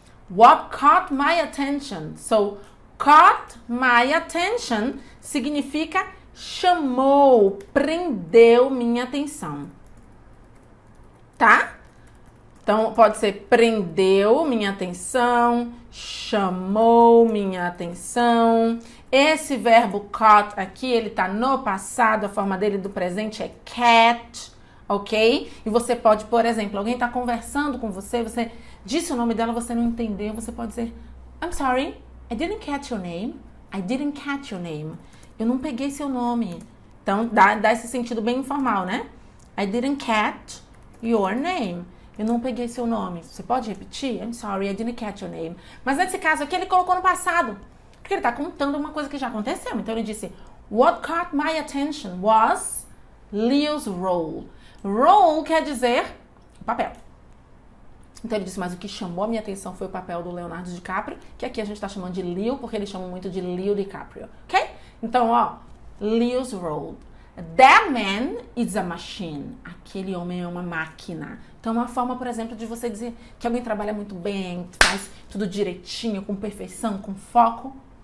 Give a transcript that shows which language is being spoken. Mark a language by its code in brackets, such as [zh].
[en] What caught my attention? [pt] So, caught my attention significa chamou, prendeu minha atenção. Tá? Então, pode ser prendeu minha atenção, chamou minha atenção. Esse verbo caught aqui, ele tá no passado, a forma dele do presente é catch, ok? E você pode, por exemplo, alguém tá conversando com você, você disse o nome dela, você não entendeu, você pode dizer, [en] I'm sorry, I didn't catch your name. I didn't catch your name. [pt] Eu não peguei seu nome. Então, dá esse sentido bem informal, né? [en] I didn't catch your name. [pt] Eu não peguei seu nome. Você pode repetir? [en] I'm sorry, I didn't catch your name. [pt] Mas nesse caso aqui, ele colocou no passado. Porque ele está contando uma coisa que já aconteceu. Então, ele disse, [en] what caught my attention was Leo's role. [pt] Role quer dizer papel. Então, ele disse, mas o que chamou a minha atenção foi o papel do Leonardo DiCaprio, que aqui a gente está chamando de Leo, porque eles chamam muito de Leo DiCaprio, ok? Então, ó, [en] Leo's role. That man is a machine. [pt] Aquele homem é uma máquina. Então, uma forma, por exemplo, de você dizer que alguém trabalha muito bem, faz tudo direitinho, com perfeição, com foco.